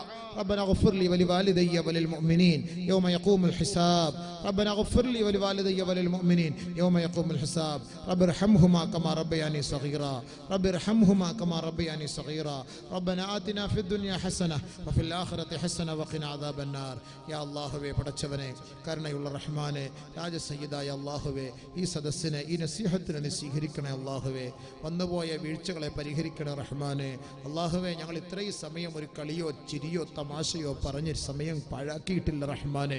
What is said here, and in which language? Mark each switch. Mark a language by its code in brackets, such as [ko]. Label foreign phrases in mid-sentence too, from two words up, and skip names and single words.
[ar] ربنا اغفر لي ولوالدي وللمؤمنين يوم يقوم الحساب. ربنا اغفر لي ولوالدي وللمؤمنين يوم يقوم الحساب. رب ارحمهما كما ربياني صغيرا، رب ارحمهما كما ربياني صغيرا. ربنا آتنا في الدنيا حسنة وفي الآخرة حسنة وقنا عذاب النار. يا الله [ml] പടച്ചവനെ, കരുണയുള്ള റഹ്മാനെ, രാജസയ്യിദായ അല്ലാഹുവേ, ഈ സദസ്സിനെ, ഈ നസീഹത്തിനെ നീ സ്വീകരിക്കണേ അല്ലാഹുവേ. വന്നുപോയ വീഴ്ചകളെ പരിഹരിക്കണേ റഹ്മാനെ. അല്ലാഹുവേ, ഞങ്ങൾ ഇത്രയും സമയം ഒരു കളിയോ ചിരിയോ തമാശയോ പറഞ്ഞ് സമയം പാഴാക്കിയിട്ടില്ല റഹ്മാനെ.